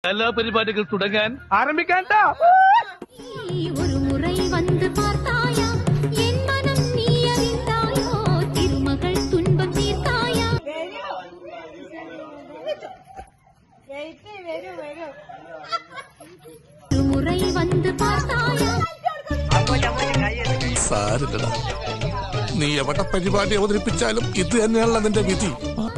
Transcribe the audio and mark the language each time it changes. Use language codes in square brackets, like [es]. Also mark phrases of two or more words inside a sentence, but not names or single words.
[ml] എല്ലാ പരിപാടികൾ തുടങ്ങാൻ ആരംഭിക്കാൻ. [ta] ഒരു മുறை வந்து பார்த்தாயா என் மனம் நீ அறிந்தாயோ திருமகள் துன்பம் தீர்த்தாயா. ஒரு முறை வந்து பார்த்தாயா. [ml] സാരില്ലടാ, നീ എവിടെ പരിപാടി അവതരിപ്പിച്ചാലും ഇത് തന്നെയാണല്ലോ നിന്റെ വിധി.